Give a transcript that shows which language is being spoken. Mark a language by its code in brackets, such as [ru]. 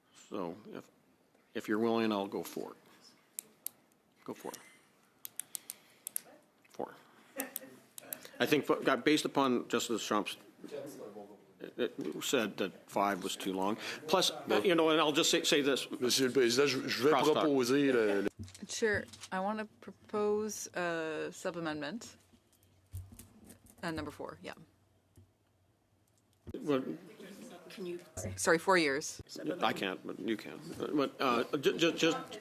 [en] So if you're willing, I'll go for it. Go for it. 4. I think based upon Justice Deschamps, it said that 5 was too long. Plus, you know, and I'll just say this. [fr] Monsieur le Président, je vais proposer [en] Chair, I want to propose a sub-amendment. Number 4, yeah. Well, Can you? Sorry, 4 years. I can't, but you can. But just.